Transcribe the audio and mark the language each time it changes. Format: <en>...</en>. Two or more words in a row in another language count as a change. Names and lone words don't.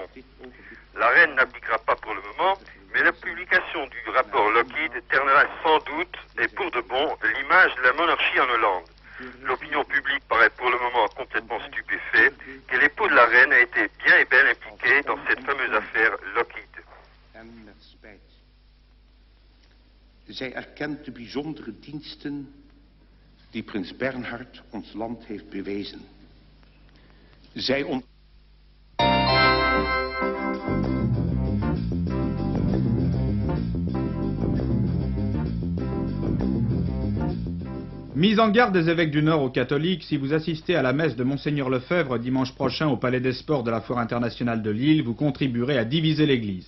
<fr>La reine n'appliquera pas pour le moment, mais la publication du rapport Lockheed ternera sans doute, et pour de bon, l'image de la monarchie en Hollande. L'opinion publique paraît pour le moment complètement stupéfaite que l'époux de la reine a été bien et bien impliqué dans cette fameuse affaire Lockheed.</fr> <nl>Zij erkent de bijzondere diensten die prins Bernhard ons land heeft bewezen. Zij</nl> <fr>Mise en garde des évêques du Nord aux catholiques, si vous assistez à la messe de Monseigneur Lefebvre dimanche prochain au Palais des Sports de la Foire internationale de Lille, vous contribuerez à diviser l'Église.</fr>